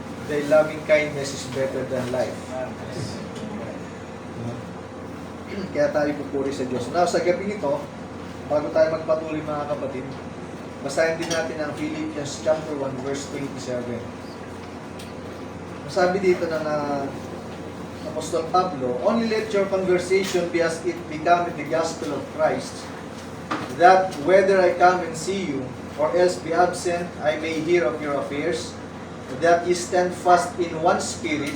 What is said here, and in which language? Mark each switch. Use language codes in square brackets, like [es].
[en] The loving kindness is better than life. [tl] Kaya tayo pupuri sa Diyos. Now, sa gabi ito, bago tayo magpatuloy mga kapatid, basahin din natin ang Philippians chapter 1 verse 27. Sabi dito ng Apostol Pablo, [en] "Only let your conversation be as it becometh the gospel of Christ, that whether I come and see you, or else be absent, I may hear of your affairs, that ye stand fast in one spirit."